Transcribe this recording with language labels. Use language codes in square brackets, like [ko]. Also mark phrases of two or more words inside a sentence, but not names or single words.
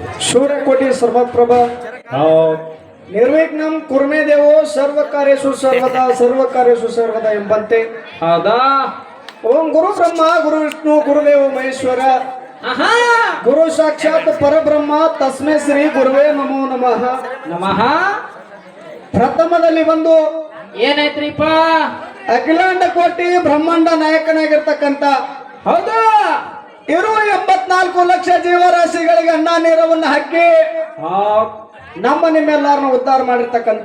[sa] ಶೂರಕೋಟಿ ಸರ್ವಪ್ರಭ ನಿರ್ವಿಘ್ನಂ ಕುರ್ಮೇ ದೇವೋ ಸರ್ವ ಕಾರ್ಯಸು ಸರ್ವದಾ ಸರ್ವ ಕಾರ್ಯಸು ಸರ್ವದಾ ಎಂಬಂತೆ [kn] ಹೌದಾ. [sa] ಓಂ ಗುರು ಬ್ರಹ್ಮ ಗುರು ವಿಷ್ಣು ಗುರುದೇವ ಮಹೇಶ್ವರ ಗುರು ಸಾಕ್ಷಾತ್ ಪರಬ್ರಹ್ಮ ತಸ್ಮೈ ಶ್ರೀ ಗುರುವೇ ನಮೋ ನಮಃ ನಮಃ. [kn] ಪ್ರಥಮದಲ್ಲಿ ಬಂದು ಏನಾಯ್ತ್ರಿಪ್ಪ? ಅಖಿಲಾಂಡ ಕೋಟಿ ಬ್ರಹ್ಮಾಂಡ ನಾಯಕನಾಗಿರ್ತಕ್ಕಂಥ ಹೌದು. ಇರುವ 84 ಲಕ್ಷ ಜೀವರಾಶಿಗಳಿಗೆ ಅನ್ನ ನೀರವನ್ನು ಹಾಕಿ ನಮ್ಮ ನಿಮ್ಮೆಲ್ಲರನ್ನ ಉದ್ಧಾರ ಮಾಡಿರ್ತಕ್ಕಂಥ